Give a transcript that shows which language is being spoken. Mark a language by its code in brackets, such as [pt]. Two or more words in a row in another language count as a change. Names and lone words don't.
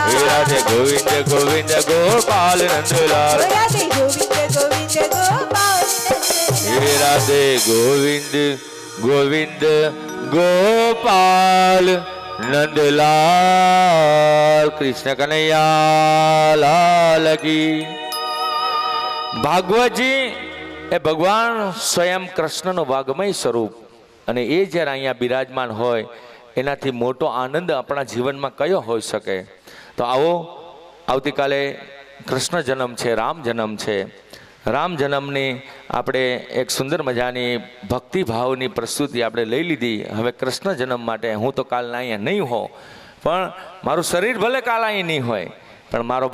[hi] हे राधे गोविंद गोविंद गोपाल नंदलाल राधे गोविंद गोविंद गोपाल हे नंदलाल राधे गोविंद गोविंद गोपाल नंदलाल कृष्ण कन्हैया लाल की [gu] ભાગવતજી એ ભગવાન સ્વયં કૃષ્ણનો વાગ્મય સ્વરૂપ અને એ જ્યારે અહીંયા બિરાજમાન હોય એનાથી મોટો આનંદ આપણા જીવનમાં કયો હોઈ શકે તો આવો આવતીકાલે કૃષ્ણ જન્મ છે રામ જન્મ છે રામ જન્મની આપણે એક સુંદર મજાની ભક્તિભાવની પ્રસ્તુતિ આપણે લઈ લીધી હવે કૃષ્ણ જન્મ માટે હું તો કાલના અહીંયા નહીં હોઉં પણ મારું શરીર ભલે કાલ અહીં નહીં હોય પણ મારો